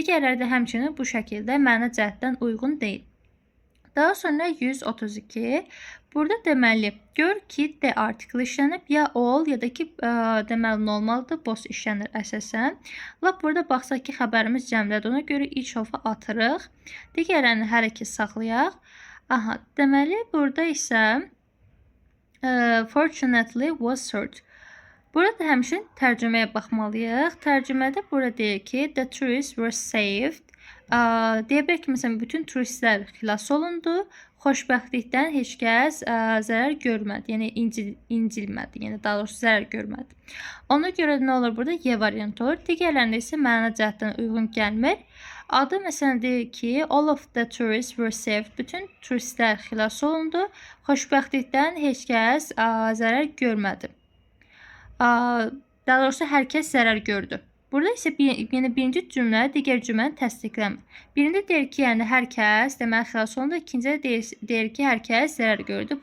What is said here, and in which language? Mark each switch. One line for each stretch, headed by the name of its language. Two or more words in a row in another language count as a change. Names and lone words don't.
Azerbaijani: Digərləri də həmçinin bu şəkildə məna cəhətdən uyğun deyil. Daha sonra 132. Burada deməli, gör ki, de artiklı işlənib, ya all, ya da ki, deməli, normaldır, boş işlənir əsasən. Lap burada baxsaq ki, xəbərimiz cəmlədir. Ona görə
English: each of-
Azerbaijani: u atırıq. Digərlərini hər iki saxlayaq. Aha, deməli, burada isə
English: fortunately was served.
Azerbaijani: Burada həmçinin tərcüməyə baxmalıyıq. Tərcümədə burada deyir ki,
English: the tourists were saved.
Azerbaijani: Deyə bilər ki, məsələn, bütün turistlər xilas olundu. Xoşbəxtlikdən heç kəs zərər görmədi. Yəni, incilmədi. Yəni, daha doğrusu zərər görmədi. Ona görə nə olur burada? Y variantı olur. Digərlərində isə məna cəhətdən uyğun gəlmir. Adı məsələn deyir ki,
English: all of the tourists were saved.
Azerbaijani: Bütün turistlər xilas olundu. Xoşbəxtlikdən heç kəs zərər görmədi. Daha doğrusu hər kəs zərər gördü. Burada isə yəni birinci cümlə digər cümləni təsdiqləmir. Birində deyir ki, yəni hər kəs deməli xilas olundu. İkincidə deyir ki, hər kəs zərər gördü.